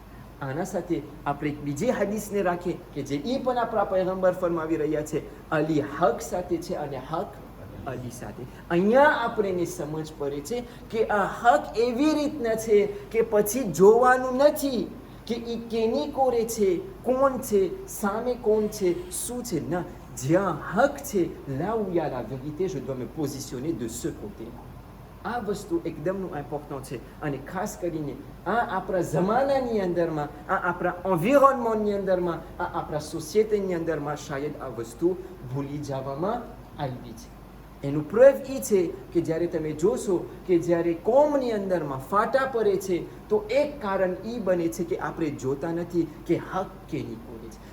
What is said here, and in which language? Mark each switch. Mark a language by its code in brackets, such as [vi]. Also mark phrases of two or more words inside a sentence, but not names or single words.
[gu] આના સાથે આપણે એક બીજી હદીસને રાખીએ કે જે એ પણ આપણા પૈગંબર ફરમાવી રહ્યા છે, અલી હક સાથે છે અને હક અલી સાથે. અહીંયા આપણને સમજ પડે છે કે આ હક એવી રીતના છે કે પછી જોવાનું નથી કે એ કેની કોરે છે, કોણ છે, સામે કોણ છે, શું છે. ના, જ્યાં હક છે, [fr] là où il y a la vérité, je dois me positionner de ce côté. [gu] આ વસ્તુ એકદમનું ઇમ્પોર્ટન્ટ છે. અને ખાસ કરીને આ આપણા જમાનાની અંદરમાં, આ આપણા એન્વિરોન્મેન્ટની અંદરમાં, આ આપણા સોસાયટીની અંદરમાં શાયદ આ વસ્તુ ભૂલી જવામાં આવી છે. એનું પ્રૂફ એ છે કે જ્યારે તમે જોશો કે જ્યારે કોમની અંદરમાં ફાટા પડે છે તો એક કારણ એ બને છે કે આપણે જોતા નથી કે હક કેની કોરે છે.